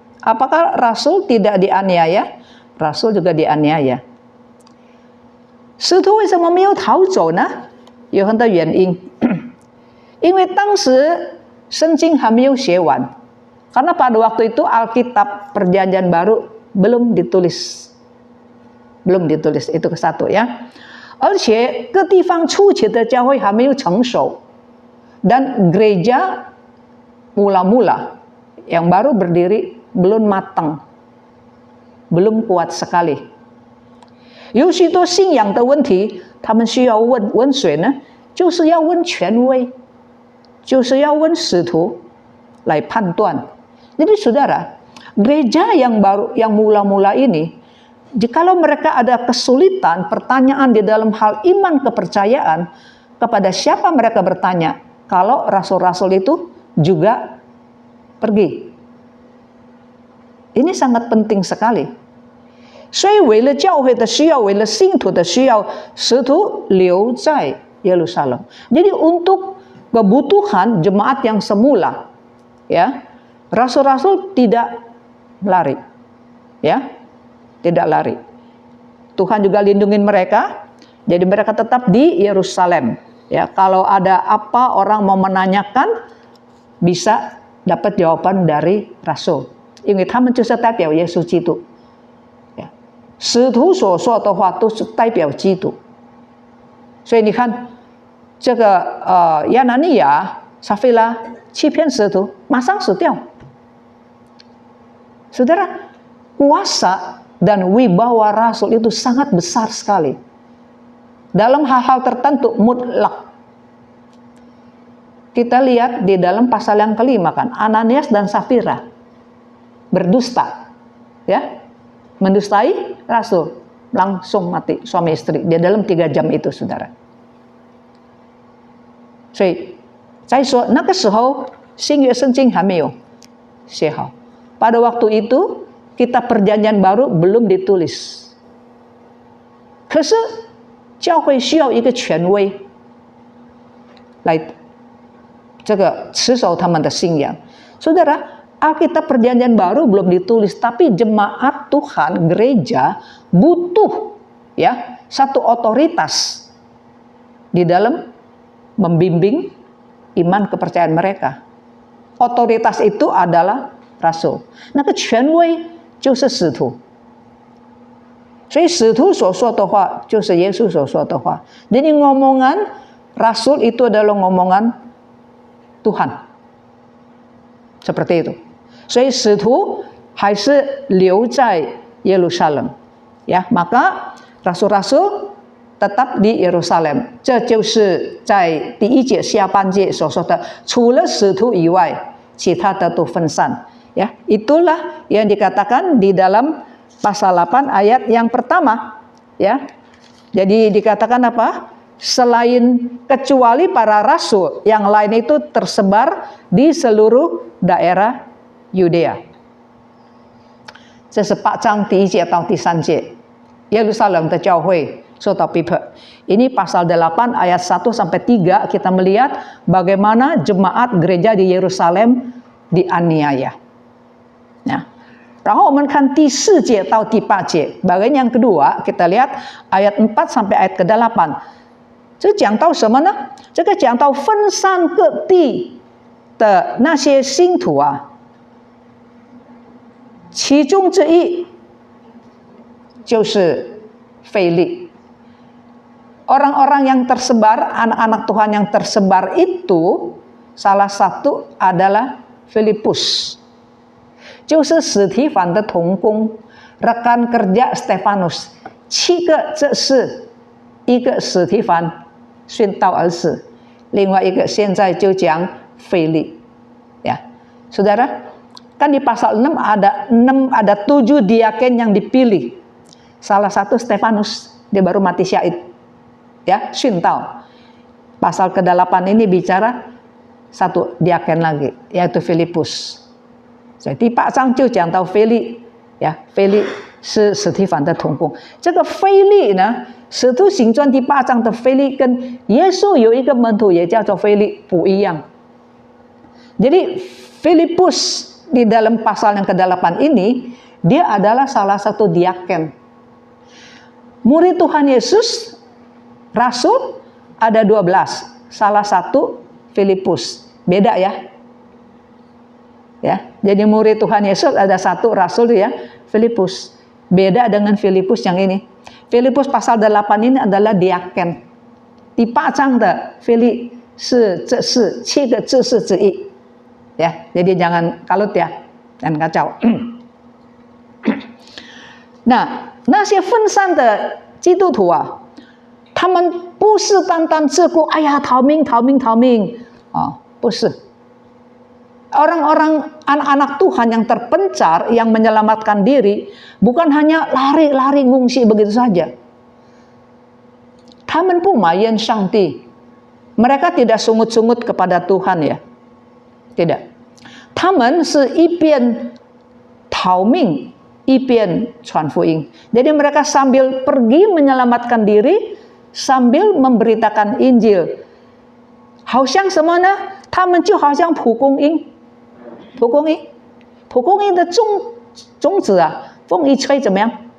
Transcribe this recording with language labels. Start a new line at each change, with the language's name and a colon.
Indonesian: Apakah rasul tidak dianiaya? Rasul juga dianiaya.
Chinese: 使徒为什么没有逃走呢？有很多原因。因为当时圣经还没有写完。
Indonesian: Karena pada waktu itu Alkitab Perjanjian Baru belum ditulis. Belum ditulis, itu ke satu ya.
Chinese: 而且各地方初期的教会还没有成熟。
Indonesian: Dan gereja mula-mula yang baru berdiri belum matang, belum kuat sekali.
Chinese: 有许多信仰的问题，他们需要问谁呢？就是要问权威，就是要问使徒来判断。
Indonesian: Jadi saudara, gereja yang baru, yang mula-mula ini, jikalau mereka ada kesulitan, pertanyaan di dalam hal iman kepercayaan, kepada siapa mereka bertanya? Kalau rasul-rasul itu juga pergi. Ini sangat penting sekali.
Chinese: 所以为了教会的需要，为了信徒的需要，使徒留在耶路撒冷。
Indonesian: Jadi untuk kebutuhan jemaat yang semula, ya, rasul-rasul tidak lari, ya, tidak lari. Tuhan juga lindungin mereka, jadi mereka tetap di Yerusalem. Ya, kalau ada apa orang mau menanyakan, bisa dapat jawaban dari rasul.
Chinese: 因为他们就是代表耶稣基督，使徒所说的话都是代表基督。所以你看，这个亚拿尼亚、撒非拉欺骗使徒，马上死掉。
Indonesian: Saudara, kuasa dan wibawa rasul itu sangat besar sekali. Dalam hal-hal tertentu mutlak. Kita lihat di dalam pasal yang kelima kan, Ananias dan Safira berdusta, ya, mendustai rasul, langsung mati suami istri di dalam 3 jam itu, saudara.
Chinese: 所以再说那个时候新约圣经还没有写好.
Indonesian: Pada waktu itu kitab perjanjian baru belum ditulis.
Chinese: 可是教会需要一个权威来这个持守他们的信仰.
Indonesian: Saudara, Alkitab perjanjian baru belum ditulis, tapi jemaat Tuhan, gereja butuh ya satu otoritas di dalam membimbing iman kepercayaan mereka. Otoritas itu adalah rasul.
Chinese: 那个权威就是使徒。所以使徒所说的话就是耶稣所说的话.
Indonesian: Jadi ngomongan rasul itu adalah ngomongan Tuhan. Seperti itu.
Chinese: 所以使徒还是留在耶路撒冷.
Indonesian: Ya, maka rasul-rasul tetap di Yerusalem.
Chinese: 这就是在第一节下半节所说的，除了使徒以外，其他的都分散.
Indonesian: Ya, itulah yang dikatakan di dalam pasal 8 ayat yang pertama. Ya, jadi dikatakan apa? Selain kecuali para rasul, yang lain itu tersebar di seluruh daerah Yudea.
Chinese: 这是8章第1节到第3节，耶路撒冷的教会受到逼迫。
Indonesian: Ini pasal 8 ayat 1 sampai 3 kita melihat bagaimana jemaat gereja di Yerusalem dianiaya. Nah,
Chinese: 然后我们看第4节到第8节,
Indonesian: bagian yang kedua kita lihat ayat 4 sampai ayat ke-8.
Chinese: 这讲到什么呢？这个讲到分散各地的那些信徒啊。其中之一就是腓利.
Indonesian: Orang-orang yang tersebar, anak-anak Tuhan yang tersebar itu salah satu adalah Filipus.
Chinese: 就是史提反的同工,
Indonesian: rekan kerja Stefanus.
Chinese: 7个这是一个史提反殉道而死，另外一个现在就讲腓利.
Indonesian: Ya, saudara, kan di pasal 6 ada 7 diaken yang dipilih. Salah satu Stefanus, dia baru mati syahid. Ya, syuntao. Pasal ke-8 ini bicara satu diaken lagi, yaitu Filipus.
Chinese: Jadi 8章就讲到腓利，呀，腓利是史提反的同工。这个腓利呢，使徒行传第8章的腓利跟耶稣有一个门徒也叫做腓利不一样。
Indonesian: Jadi Filipus di dalam pasal yang ke-8 ini, dia adalah salah satu diaken. Murid Tuhan Yesus, rasul, ada 12. Salah satu Filipus. Beda ya. Ya, jadi murid Tuhan Yesus ada satu, rasul ya, Filipus. Beda dengan Filipus yang ini. Filipus pasal 8 ini adalah diaken.
Chinese: Di 8章的腓利是这是7个执事之一.
Indonesian: Ya, jadi jangan kalut ya, jangan kacau.
Chinese: Nah, 那些分散的基督徒啊，他们不是单单自顾，哎呀，逃命啊，不是。
Indonesian: Orang-orang anak-anak Tuhan yang terpencar, yang menyelamatkan diri, bukan hanya lari-lari ngungsi begitu saja.
Chinese: 他们不埋怨上帝,
Indonesian: mereka tidak sungut-sungut kepada Tuhan ya, tidak.
Chinese: 他们是一边逃命一边传福音.
Indonesian: Jadi mereka sambil pergi menyelamatkan diri, sambil memberitakan Injil.
Chinese: 好像什么呢？他们就好像蒲公英的种子啊，风一吹怎么样？